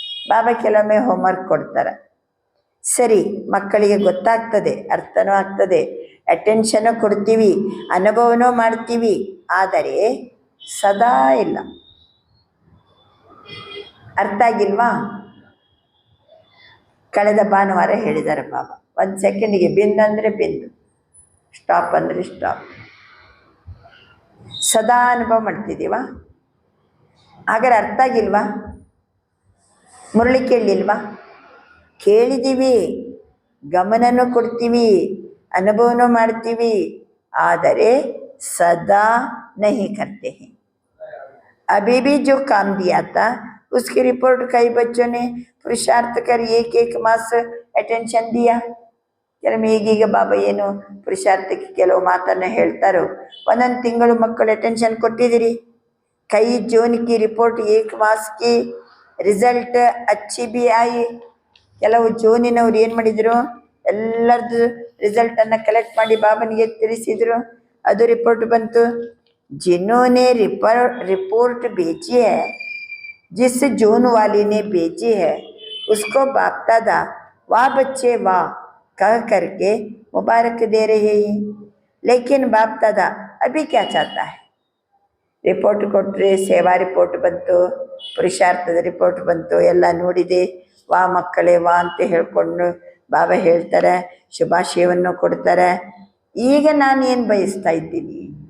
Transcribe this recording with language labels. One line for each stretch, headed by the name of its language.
Kannada: ಬಾಬಾ ಕೆಲವೊಮ್ಮೆ ಹೋಮ್ವರ್ಕ್ ಕೊಡ್ತಾರೆ, ಸರಿ ಮಕ್ಕಳಿಗೆ ಗೊತ್ತಾಗ್ತದೆ, ಅರ್ಥನೂ ಆಗ್ತದೆ, ಅಟೆನ್ಷನು ಕೊಡ್ತೀವಿ, ಅನುಭವನೂ ಮಾಡ್ತೀವಿ, ಆದರೆ ಸದಾ ಇಲ್ಲ. ಅರ್ಥ ಆಗಿಲ್ವಾ? ಕಳೆದ ಭಾನುವಾರ ಹೇಳಿದ್ದಾರೆ ಬಾಬಾ, 1 ಸೆಕೆಂಡಿಗೆ ಬಿಂದು ಅಂದರೆ ಬಿಂದು, ಸ್ಟಾಪ್ ಅಂದರೆ ಸ್ಟಾಪ್. ಸದಾ ಅನುಭವ ಮಾಡ್ತಿದ್ದೀವ? ಹಾಗಾದ್ರೆ ಅರ್ಥ ಆಗಿಲ್ವಾ? ಮುರಳಿ ಕೇಳಲಿಲ್ವಾ? ಕೇಳಿದ್ದೀವಿ, ಗಮನನೂ ಕೊಡ್ತೀವಿ, ಅನುಭವನೂ ಮಾಡ್ತೀವಿ, ಆದರೆ
Hindi: सदा नहीं करते हैं। अभी भी जो काम दिया था उसकी रिपोर्ट कई बच्चों ने पुरुषार्थ कर एक मास अटेंशन दिया.
Kannada: ಕೆಲವು ಈಗೀಗ ಬಾಬಾ ಏನು ಪುರುಷಾರ್ಥಕ್ಕೆ ಕೆಲವು ಮಾತನ್ನು ಹೇಳ್ತಾರೋ, ಒಂದೊಂದು ತಿಂಗಳು ಮಕ್ಕಳು ಅಟೆನ್ಷನ್ ಕೊಟ್ಟಿದ್ದೀರಿ.
Hindi: ಕೈ ಜೂನ್ ಕಿ ರಿಪೋರ್ಟ್ 1 ಮಾಸ್ ಕಿ ರಿಸಲ್ಟ್ ಅಚ್ಚಿ ಬಿ ಆಯಿ.
Kannada: ಕೆಲವು ಜೂನಿನವ್ರು ಏನು ಮಾಡಿದರು, ಎಲ್ಲರದ್ದು ರಿಸಲ್ಟನ್ನು ಕಲೆಕ್ಟ್ ಮಾಡಿ ಬಾಬನಿಗೆ ತಿಳಿಸಿದರು, ಅದು ರಿಪೋರ್ಟ್ ಬಂತು.
Hindi: जिन्होंने रिपोर्ट भेजी है, जिस जून वाली ने भेजी है उसको बाप दादा वाह बच्चे वाह कह करके मुबारक दे रहे हैं. लेकिन बाप दादा अभी क्या चाहता है?
Kannada: ರಿಪೋರ್ಟ್ ಕೊಟ್ಟರೆ ಸೇವಾ ರಿಪೋರ್ಟ್ ಬಂತು, ಪುರುಷಾರ್ಥದ ರಿಪೋರ್ಟ್ ಬಂತು, ಎಲ್ಲ ನೋಡಿದೆ, ವಾ ಮಕ್ಕಳೇ ವಾ ಅಂತ ಹೇಳ್ಕೊಂಡು ಬಾಬಾ ಹೇಳ್ತಾರೆ, ಶುಭಾಶಯವನ್ನು ಕೊಡ್ತಾರೆ. ಈಗ ನಾನು ಏನು ಬಯಸ್ತಾ ಇದ್ದೀನಿ?